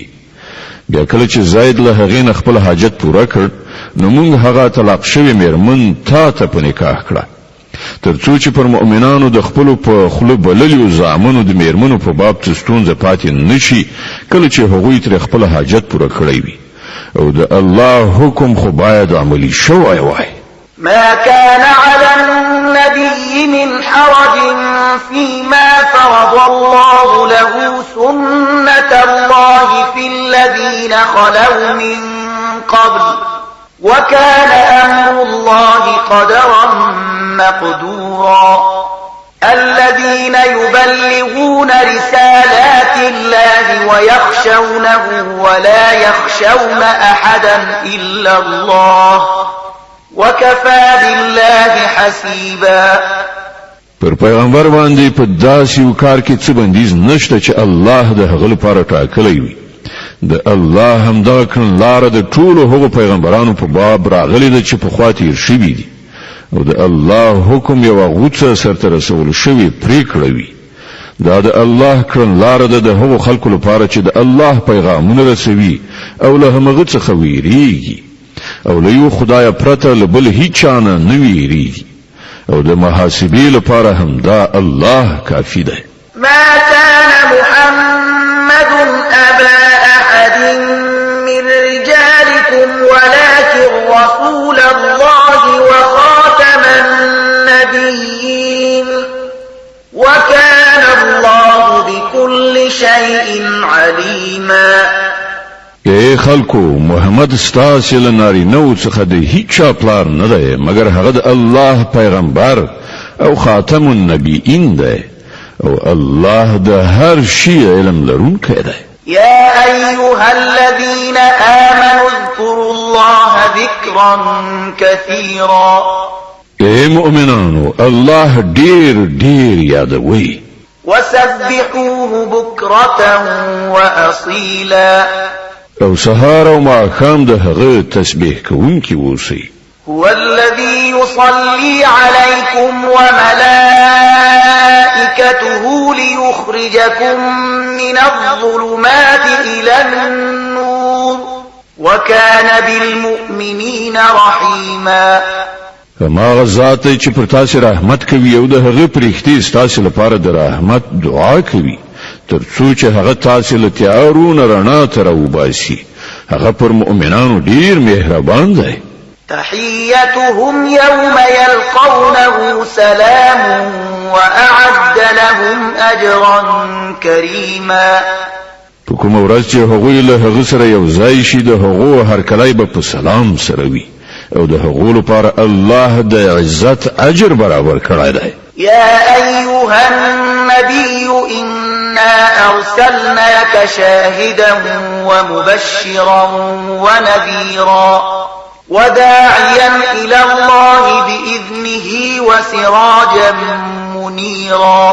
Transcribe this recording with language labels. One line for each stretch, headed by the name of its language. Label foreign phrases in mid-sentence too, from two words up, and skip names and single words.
Pashto: بیا کله چې زید له هغه نه خپل حاجت پوره کړ نو موږ هغه طلاق شوی میرمن تا ته په نکاح کړه ترڅو چې پر مؤمنانو د خپل په خله بللیو زامنو د میرمنو په باب ستونزه پاتې نشي کله چې هغوی تر خپل حاجت پوره کړی وي او د الله حکم خو باید عملی شوی وای.
Arabic: ما كان على النبي من حرج فيما فرض الله له سنة الله في الذين خلوا من قبل وكان أمر الله قدرا مقدورا. الذين يبلغون رسالات الله ويخشونه ولا يخشون أحدا إلا الله وكفى بالله حسيبا.
Pashto: پر پیغمبر باندې په داسې یو کار کې څه بندیز نشته چې الله د هغه لپاره ټاکلی وي. د الله همدغه کړنلاره د ټولو هغو پیغمبرانو په باب راغلې ده چې پخوا تیر شوي دي او د الله حکم یوه غوڅه سرته رسول شوې پرېکړه وي. دا د الله کړنلاره ده د هغو خلکو لپاره چې د الله پیغامونه رسوي او له همغه څخه ویریږي او له یو خدای پرته له بل هیچا نه ویریږي او د محاسبې لپاره هم دا الله کافي ده.
Arabic: ما كان محمد أبا أحد من رجالكم ولكن رسول الله وخاتم النبيين وكان الله بكل شيء عليما.
Pashto: ای خلکو محمد ستاسو له نارینه‌و څخه د هیچا پلار نه دی مګر هغه د الله پیغمبر او
Arabic: خاتم النبیین
Pashto: دی او الله د هر شي علم لرونکی دی.
Arabic: يا أيها الذين آمنوا اذكروا الله ذكرا كثيرا.
Pashto: ای مؤمنانو الله ډیر یادوي.
Arabic: وسبحوه بكرة وأصيلا.
Pashto: او سهار او ماښام د هغه تسبیح کوونکی اوسئ.
Arabic: هو الذي يصلي عليكم وملائكته ليخرجكم من الظلمات إلى النور وكان بالمؤمنين رحيما.
Pashto: هماغه ذات چې پر تاسو رحمت کوي او د هغه پرښتې تاسو لپاره د رحمت دعا کوي ترڅو چې هغه تاسو له تیارونو رڼا ته راوباسي. هغه پر مؤمنانو ډیر مهربان دی.
Arabic: تحيتهم يوم يلقونه سلام وأعد لهم أجرا كريما.
Pashto: په کومه ورځ چې هغوی له هغه سره یو ځای شي د هغو هرکلی به په سلام سره وي او د هغو لپاره الله د عزت اجر برابر کړی دی.
Arabic: يا أيها النبي إنا أرسلناك شاهدا ومبشرا ونذيرا وداعيا إلى الله بإذنه وسراجا منيرا.